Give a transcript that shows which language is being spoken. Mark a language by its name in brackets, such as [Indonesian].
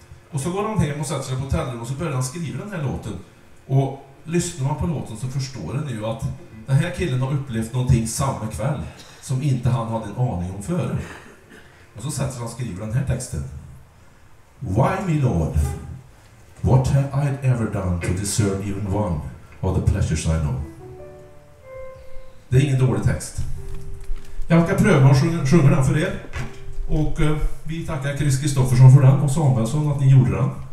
[Swedish] Och så går han hem och sätter sig på hotellrum och så börjar han skriva den här låten. Och lyssnar man på låten så förstår den ju att den här killen har upplevt någonting samma kväll som inte han hade en aning om före. Och så sätter han och skriver den här texten. [English] Why me Lord? What have I ever done to deserve even one of the pleasures I know? [Swedish] Det är ingen dålig text. Jag ska pröva att sjunga den för er. Och vi tackar Chris Kristoffersson för den och Samuelsson att ni gjorde den.